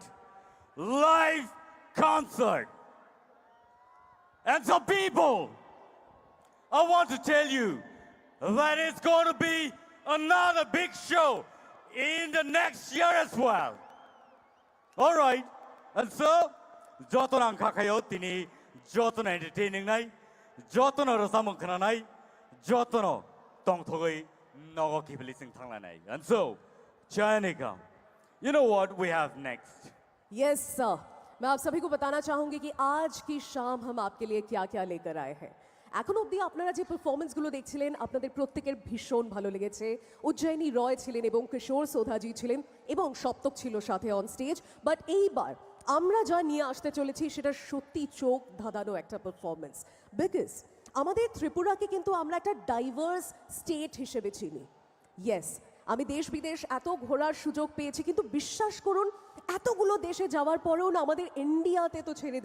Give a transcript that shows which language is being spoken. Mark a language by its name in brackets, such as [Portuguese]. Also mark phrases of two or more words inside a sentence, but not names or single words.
[English] Live concert. And so people, I want to tell you that it's going to be another big show in the next year as well. All right. And so, [Kok Borok] joto nang kakayo tini, joto na entertaining nai, joto na rasamong kana nai, joto no tong thogoi nogo kibilising thangla nai. [English] And so, Chayanika, you know what we have next? [Hindi] यस सर मैं आप सभी को बताना चाहूंगी कि आज की शाम हम आपके लिए क्या क्या लेकर आए हैं [Bangla] এখন অবধি আপনারা যে পারফরমেন্সগুলো দেখছিলেন আপনাদের প্রত্যেকের ভীষণ ভালো লেগেছে উজ্জয়িনী রয় ছিলেন এবং কিশোর সোধাজি ছিলেন এবং সপ্তক ছিল সাথে [English] on stage but [Bangla] এইবার আমরা যা নিয়ে আসতে চলেছি সেটা সত্যি চোখ ধাঁধানো একটা পারফরমেন্স বিকজ আমাদের ত্রিপুরাকে কিন্তু আমরা একটা [English] diverse state [Bangla] হিসেবে চিনি ইয়েস আমি দেশ বিদেশ এত ঘোরার সুযোগ পেয়েছি কিন্তু বিশ্বাস করুন এতগুলো দেশে যাওয়ার পরেও না আমাদের ইন্ডিয়াতে তো ছেড়ে